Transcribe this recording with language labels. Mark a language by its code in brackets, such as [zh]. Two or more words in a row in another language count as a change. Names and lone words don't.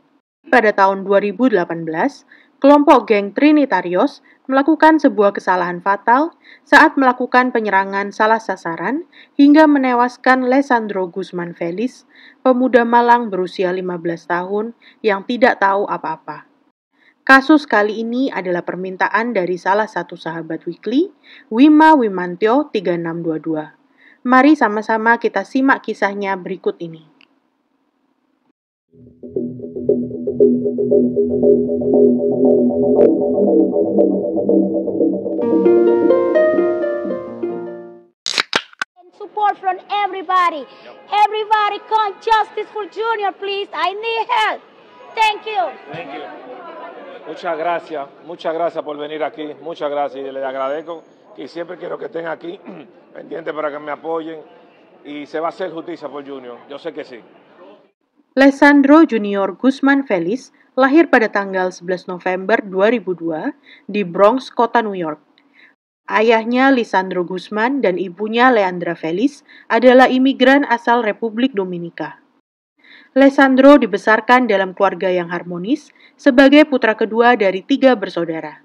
[id] Pada tahun 2018, kelompok geng Trinitarios melakukan sebuah kesalahan fatal saat melakukan penyerangan salah sasaran hingga menewaskan Lesandro Guzman Felix, pemuda malang berusia 15 tahun yang tidak tahu apa-apa. Kasus kali ini adalah permintaan dari salah satu sahabat Weekly, Wima Wimantyo 3622. Mari sama-sama kita simak kisahnya berikut ini. [en] Support from everybody. Everybody come justice for Junior, please. I need help. Thank you. Thank you. [es] Muchas gracias por venir aquí, muchas gracias y les agradezco y siempre quiero que estén aquí pendientes para que me apoyen y se va a hacer justicia por Junior, yo sé que sí. [id] Lesandro Junior Guzman Felix lahir pada tanggal 11 November 2002 di Bronx, kota New York. Ayahnya Lisandro Guzman dan ibunya Leandra Felix adalah imigran asal Republik Dominika. Lesandro dibesarkan dalam keluarga yang harmonis sebagai putra kedua dari 3 bersaudara.